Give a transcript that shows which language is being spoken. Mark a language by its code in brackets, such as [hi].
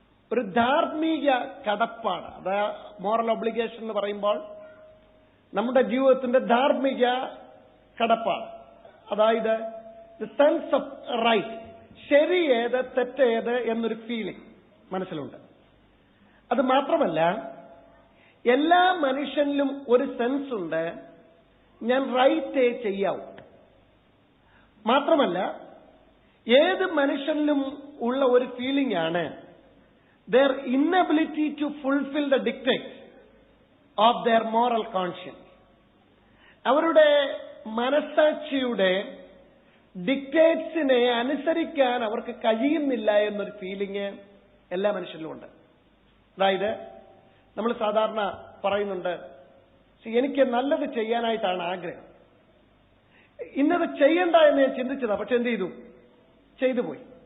[ml] ഒരു ധാർമ്മിക കടപ്പാട്, അത് മോറൽ ഒബ്ലിഗേഷൻ എന്ന് പറയുമ്പോൾ നമ്മുടെ ജീവിതത്തിന്റെ ധാർമ്മിക കടപ്പാട്, അതായത് ദ സെൻസ് ഓഫ് റൈറ്റ്, ശരി ഏത് തെറ്റേത് എന്നൊരു ഫീലിംഗ് മനസ്സിലുണ്ട്. അത് മാത്രമല്ല, എല്ലാ മനുഷ്യനിലും ഒരു സെൻസ് ഉണ്ട്, ഞാൻ റൈറ്റേ ചെയ്യാവൂ. മാത്രമല്ല, ഏത് മനുഷ്യനിലും ഉള്ള ഒരു ഫീലിംഗ് ആണ് [en] their inability to fulfill the dictates of their moral conscience. [ml] അവരുടെ മനസ്സാക്ഷിയുടെ ഡിക്റ്റേറ്റ്സിനെ അനുസരിക്കാൻ അവർക്ക് കഴിയുന്നില്ല എന്നൊരു ഫീലിംഗ് എല്ലാ മനുഷ്യരിലും ഉണ്ട്. അതായത് നമ്മൾ സാധാരണ പറയുന്നുണ്ട്, എനിക്ക് നല്ലത് ചെയ്യാനായിട്ടാണ് ആഗ്രഹം, ഇന്നത് ചെയ്യണ്ട എന്ന് ഞാൻ ചിന്തിച്ചതാ, പക്ഷെ എന്ത് ചെയ്തു, ചെയ്തു പോയി.